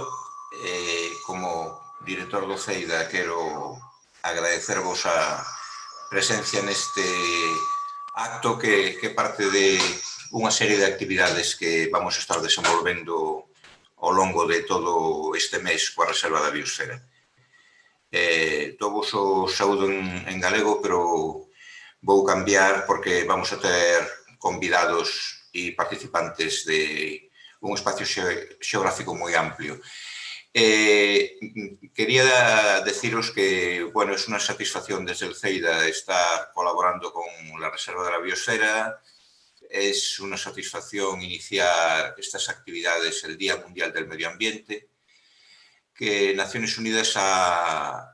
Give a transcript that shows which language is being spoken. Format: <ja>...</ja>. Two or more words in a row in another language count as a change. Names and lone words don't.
<gl>Como director do CEIDA quero agradecervos a presencia neste acto que parte de unha serie de actividades que</gl> <es>vamos a estar</es> <gl>desenvolvendo ao longo de todo este mes coa Reserva da Biosfera. Todos os saúdo en galego, pero vou cambiar porque</gl> <es>vamos a</es> <gl>ter convidados e participantes de un espacio xeográfico moi amplio.</gl> <es>Quería deciros que, bueno, es una satisfacción desde el CEIDA estar colaborando con la Reserva de la Biosfera. Es una satisfacción iniciar estas actividades el Día Mundial del Medio Ambiente, que Naciones Unidas ha</es>